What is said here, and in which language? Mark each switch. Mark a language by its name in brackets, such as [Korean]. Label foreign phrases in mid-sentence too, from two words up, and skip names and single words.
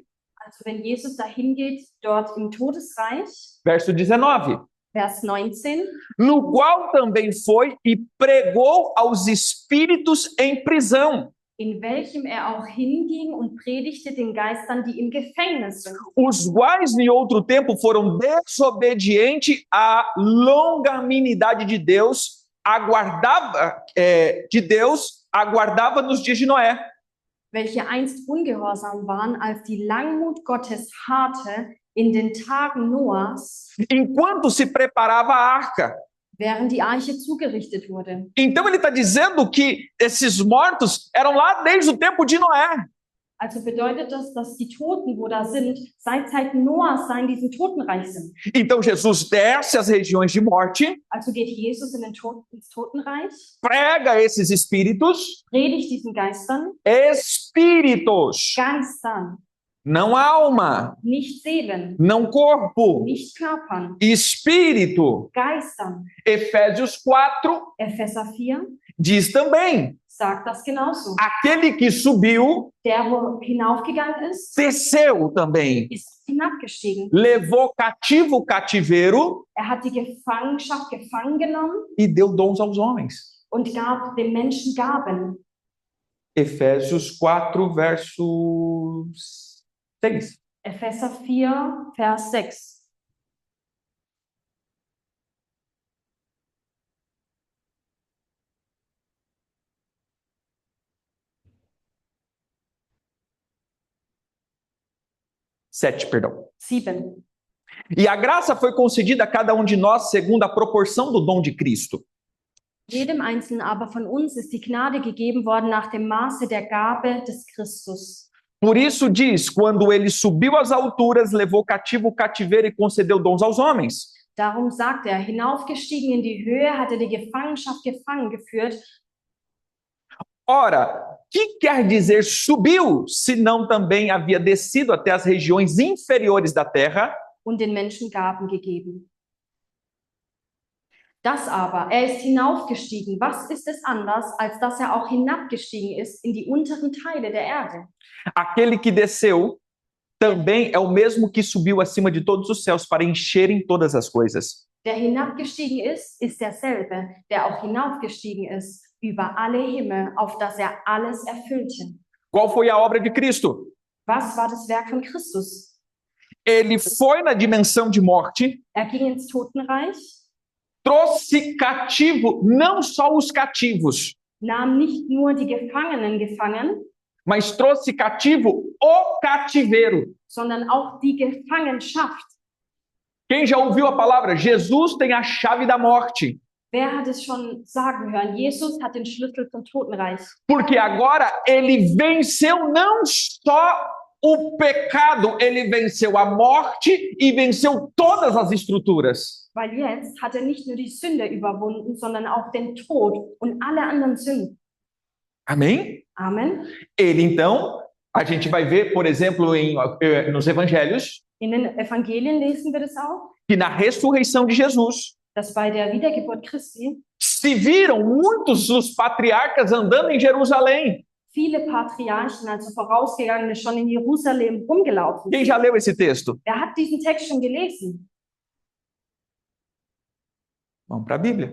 [German] Also wenn Jesus dahin geht, dort im Todesreich, [Portuguese] verso 19, [German] Vers 19, [Portuguese] no qual também foi e pregou aos espíritos em prisão, [German] in welchem er auch hinging und predigte den Geistern, die im Gefängnis sind. [Portuguese] Os quais em outro tempo foram desobedientes à longanimidade de Deus, aguardava nos dias de Noé. [German] Welche einst ungehorsam waren, als die Langmut Gottes harrte in den Tagen Noahs, [Portuguese] Enquanto se preparava a arca. [German] während die Arche zugerichtet wurde. [Portuguese] Então ele está dizendo que esses mortos eram lá desde o tempo de Noé. [German] Also bedeutet das, dass die Toten, wo da sind, seit Zeiten Noahs in diesem Totenreich sind. [Portuguese] Então Jesus desce às regiões de morte, [German] Also geht Jesus ins Totenreich, [Portuguese] prega esses espíritos, [German] predigt diesen Geistern, [Portuguese] espíritos, [German] Geistern, [Portuguese] não alma, [German] nicht Seelen, [Portuguese] não corpo, [German] nicht Körpern, [Portuguese] espírito. [German] Geistern. [Portuguese] Efésios 4 [German] Epheser 4 [Portuguese] diz também: [German] sagt das genauso. [Portuguese] aquele que subiu, [German] Der, wo hinaufgegangen ist, [Portuguese] desceu também, [German] ist hinabgestiegen. [Portuguese] levou cativo o cativeiro [German] Er hat die Gefangenschaft gefangen genommen [Portuguese] e deu dons aos homens. [German] und gab den Menschen Gaben. [Portuguese] Efésios 4, verso 6. [German] Epheser 4, Vers 6. [Portuguese] Sete, perdão. [German] 7. [Portuguese] E a graça foi concedida a cada um de nós segundo a proporção do dom de Cristo. [German] Jedem Einzelnen aber von uns ist die Gnade gegeben worden nach dem Maße der Gabe des Christus. [Portuguese] Por isso diz, quando ele subiu às alturas, levou cativo o cativeiro e concedeu dons aos homens. [German] Darum sagt er, hinaufgestiegen in die Höhe, hat er die Gefangenschaft gefangen geführt. [Portuguese] Ora, que quer dizer subiu, se não também havia descido até as regiões inferiores da terra? [German] Und den Menschen Gaben gegeben. Das aber, er ist hinaufgestiegen. Was ist es anders, als dass er auch hinabgestiegen ist in die unteren Teile der Erde? [Portuguese] Aquele que desceu também é o mesmo que subiu acima de todos os céus para encherem todas as coisas. [German] Der hinabgestiegen ist derselbe, der auch hinaufgestiegen ist über alle Himmel, auf dass er alles erfüllte. [Portuguese] Qual foi a obra de Cristo? [German] Was war das Werk von Christus? [Portuguese] Ele foi na dimensão de morte, [German] Er ging ins Totenreich, [Portuguese] trouxe cativo não só os cativos, [German] nahm nicht nur die Gefangenen gefangen, [Portuguese] mas trouxe cativo o cativeiro. [German] sondern auch die Gefangenschaft. [Portuguese] Quem já ouviu a palavra Jesus tem a chave da morte? [German] Wer hat es schon sagen hören? Jesus hat den Schlüssel zum Totenreich. [Portuguese] Porque agora ele venceu não só o pecado, ele venceu a morte e venceu todas as estruturas. [German] Weil jetzt hat er nicht nur die Sünde überwunden, sondern auch den Tod und alle anderen Sünden. [Portuguese] Amém? [German] Amen. [Portuguese] Ele então, a gente vai ver, por exemplo, nos evangelhos, [German] In den Evangelien lesen wir das auch, [Portuguese] que na ressurreição de Jesus [German] dass bei der Wiedergeburt Christi [Portuguese] se viram muitos dos patriarcas andando em Jerusalém. [German] viele Patriarchen, also Vorausgegangene, schon in Jerusalem rumgelaufen [Portuguese] Quem [German] sind. [Portuguese] já leu esse texto? [German] Wer hat diesen Text schon gelesen? [Portuguese] Vamos para a Bíblia.